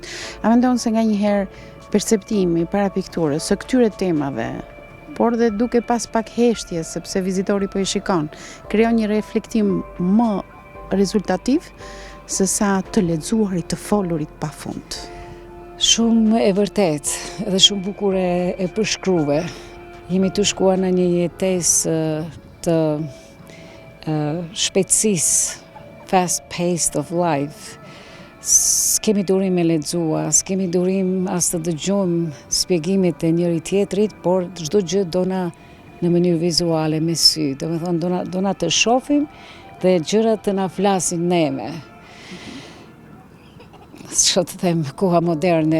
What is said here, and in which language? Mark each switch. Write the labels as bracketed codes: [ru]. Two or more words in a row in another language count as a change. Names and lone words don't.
[sq] A mendon se nganjëherë perceptimi para pikturës së këtyre temave, por dhe duke pas pak heshtje sepse vizitori po i shikon, krijon një reflektim më rezultativ se sa të lexuarit, të folurit pafund? Shumë e vërtet dhe shumë bukur e përshkruve. Jemi të shkuar në një jetesë të shpejtësisë, [en] fast paced of life. [sq] S'kemi durim me lexua, s'kemi durim as të dëgjojmë shpjegimet e njëri tjetrit, por çdo gjë dona në mënyrë vizuale me sy. Domethënë dona të shohim dhe gjërat të na flasin neve. Ç'o të them, koha moderne.